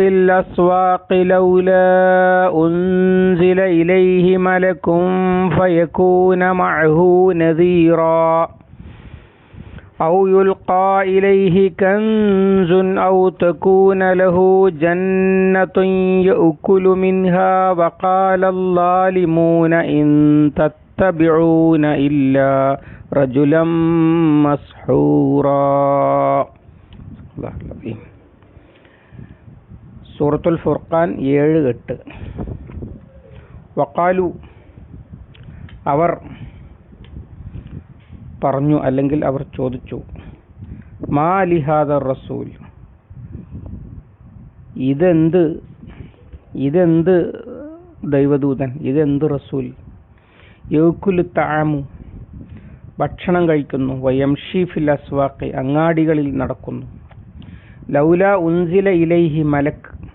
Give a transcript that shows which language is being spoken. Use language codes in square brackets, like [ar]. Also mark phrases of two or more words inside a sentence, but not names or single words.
[ar] الأسواق لولا أنزل إليه ملك فيكون معه نذيرا أو يلقى إليه كنز أو تكون له جنة يأكل منها وقال الظالمون إن تتبعون إلا رجلا مسحورا. [ml] സൂറത്തുൽ ഫുർഖാൻ 7-8. വഖാലു, അവർ പറഞ്ഞു, അല്ലെങ്കിൽ അവർ ചോദിച്ചു, [ar] ما لهذا الرسول, [ml] ഇതെന്ത് ദൈവദൂതൻ, ഇതെന്ത് റസൂൽ, [ar] يأكل الطعام, [ml] ഭക്ഷണം കഴിക്കുന്നു, [ar] ويمشي في الأسواق, [ml] അങ്ങാടികളിൽ നടക്കുന്നു, [ar] لولا أنزل إليه ملك,